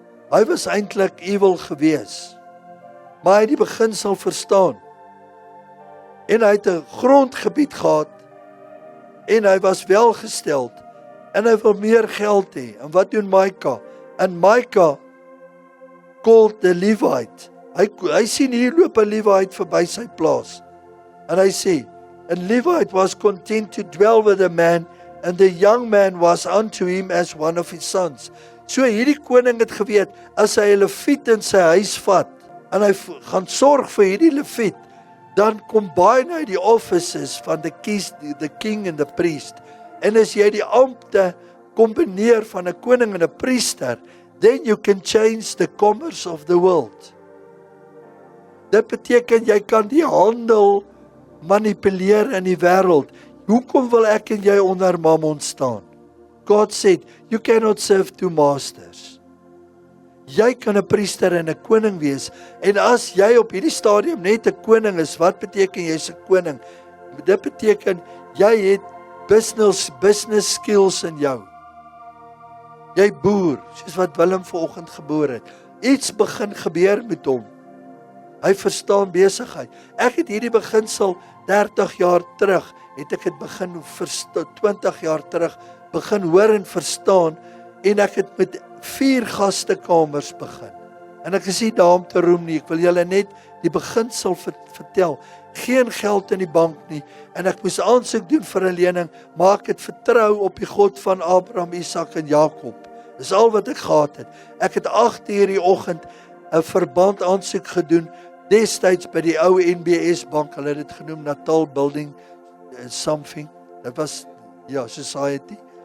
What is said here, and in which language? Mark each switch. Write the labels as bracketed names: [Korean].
[Afrikaans] Hy was eintlik evil gewees, maar hy het die beginsel verstaan, en hy het 'n grondgebied gehad, en hy was welgesteld, en hy wil meer geld hê. En wat doen Micah? [English] En Micah called the Levite. [Afrikaans] Hy sien hier loop 'n Levite verby sy plaas, en hy sê, [English] and Levite was content to dwell with the man, and the young man was unto him as one of his sons. [Afrikaans] So hierdie koning het geweet, as hy 'n Leviet in sy huis vat, en hy gaan sorg vir hierdie Leviet, dan combine hy die offices van [English] the king and the priest. [Afrikaans] En as jy die ampte kombineer van 'n koning en 'n priester, [English] then you can change the commerce of the world. [Afrikaans] Dit beteken jy kan die handel manipuleer in die wêreld. Hoekom wil ek en jy onder Mammon staan? [English] God said, you cannot serve two masters. [Afrikaans] Jy kan 'n priester en 'n koning wees, en as jy op hierdie stadium net 'n koning is, wat beteken jy's 'n koning? Dit beteken jy het business skills in jou. Jy boer, soos wat Willem vanoggend geboor het. Iets begin gebeur met hom. Hy verstaan besigheid. Ek het hierdie beginsel 30 jaar terug, het ek dit begin 20 jaar terug begin hoor en verstaan, en ek het met 4 gastekamers begin. En ek is nie daar om te roem nie, ek wil julle net die beginsel vertel. Geen geld in die bank nie, en ek moes aansoek doen vir 'n lening, maar ek het vertrou op die God van Abraham, Isak en Jakob. Dis al wat ek gehad het. Ek het 8 uur die oggend 'n verband aansoek gedoen, destyds by die ou NBS bank, hulle het dit genoem Natal Building something, dit was Society.